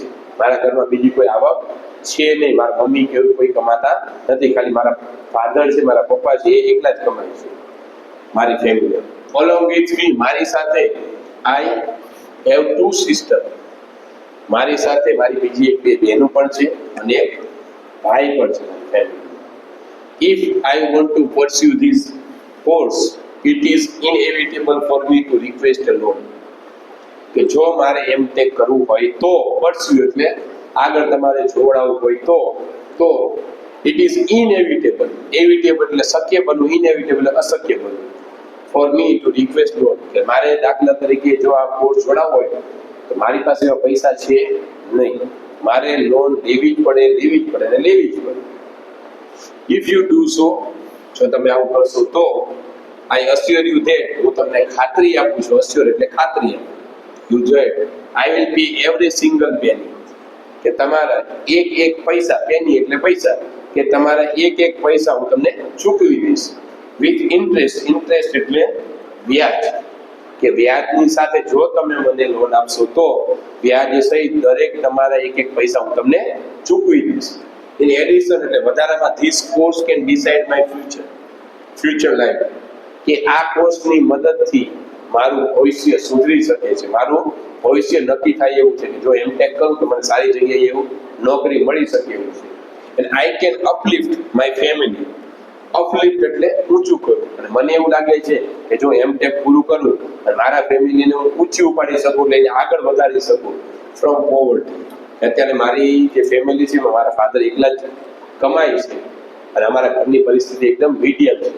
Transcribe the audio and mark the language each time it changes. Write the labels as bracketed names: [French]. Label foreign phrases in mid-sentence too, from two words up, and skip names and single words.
[Gujarati] મારા ઘરમાં બીજી કોઈ આવક છે નહીં. મારા મમ્મી કે કોઈ કમાતા નથી. ખાલી મારા ફાધર છે, મારા પપ્પા છે, એ એકલા જ કમાય છે મારી ફેમિલી. [English] along with me, [Gujarati] મારી સાથે [English] I have two sister. [Gujarati] મારી સાથે મારી બીજી એક બે બહેનો પણ છે અને એક ભાઈ પણ છે ફેમિલી. [English] If I want to pursue this course, it is inevitable for me to request a loan. [Gujarati] કે જો મારે એમટેક કરવું હોય તો, pursue એટલે આગળ તમારે જોડાવવું હોય તો [English] it is inevitable. [Gujarati] Evitable એટલે શક્ય બનવું, inevitable એટલે અશક્ય બનવું. [English] For me to request loan, [Gujarati] કે મારે દાખલા તરીકે જો આ કોર્સ જોડાવવો હોય તો મારી પાસે એવા પૈસા છે નહીં. મારે લોન લેવી જ પડે અને લેવી જ પડે. [English] If you do so, [Gujarati] જો તમે આવું કરશો તો [English] I assure you that, [Gujarati] હું તમને ખાતરી આપું છું. assure એટલે ખાતરી આપું. [English] You join, I will pay every single penny. [Gujarati] કે તમારા એક પૈસા, પેની એટલે પૈસા, કે તમારા એક પૈસા હું તમને ચૂકવી દઈશ. [English] With interest, [Gujarati] interest એટલે વ્યાજ, કે વ્યાજની સાથે જો તમે મને લોન આપશો તો વ્યાજ સહિત દરેક તમારા એક પૈસા હું તમને ચૂકવી દઈશ. [English] In addition [Gujarati] એટલે વધારામાં, [English] this course can decide my future life. [Gujarati] કે આ કોર્સની મદદથી મારું ભવિષ્ય સુધરી શકે છે, મારું ભવિષ્ય નક્કી થાય એવું છે. કે જો એમટેક કરું તો મને સારી જગ્યાએ એવું નોકરી મળી શકે એવું છે. [English] And I can uplift my family. [Gujarati] અપલિફ્ટ એટલે ઊંચું કરવું. અને મને એવું લાગે છે કે જો એમટેક પૂરું કરું અને મારા ફેમિલીને હું ઊંચી ઉપાડી શકું, લઈને આગળ વધારી શકું [English] from poverty. [Gujarati] અત્યારે મારી જે ફેમિલી છે મારા ફાધર એકલા જ કમાય છે અને અમારા ઘરની પરિસ્થિતિ એકદમ મીડિયમ છે.